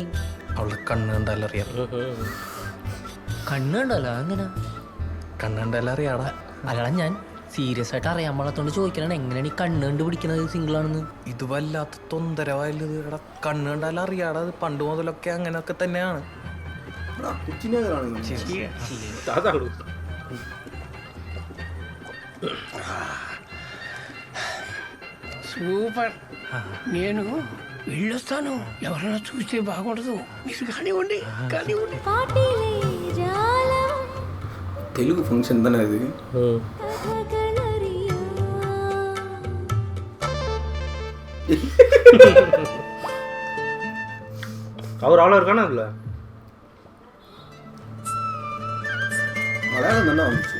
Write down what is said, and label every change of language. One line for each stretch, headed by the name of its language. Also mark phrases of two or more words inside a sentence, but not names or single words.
Malayalam: അവളുടെ കണ്ണ് കണ്ടാലറിയാം. കണ്ണ് കണ്ടല്ലോ? അങ്ങനെ കണ്ണ് കണ്ടാലറിയാടാ. അല്ലടാ, ഞാൻ സീരിയസ് ആയിട്ട് അറിയാൻ പാടത്തോണ്ട് ചോദിക്കലാണ്, എങ്ങനെയാണ് ഈ കണ്ണ് കണ്ട് പിടിക്കുന്നത് സിംഗിളാണെന്ന്? ഇത് വല്ലാത്ത തൊന്തരവായത്. എടാ കണ്ണ് കണ്ടാലറിയാടാ. അത് പണ്ട് മുതലൊക്കെ അങ്ങനെയൊക്കെ തന്നെയാണ്.
Telugu: సూపర్. నేను వెళ్ళొస్తాను. ఎవరైనా చూస్తే బాగుండదు. మీరు కానివ్వండి కానివ్వండి.
Tamil: తెలుగు ఫంక్షన్ தானே அது? அவர் அவ்வளோ இருக்கானா அதுல? மலையாளம் தானே வந்துச்சு.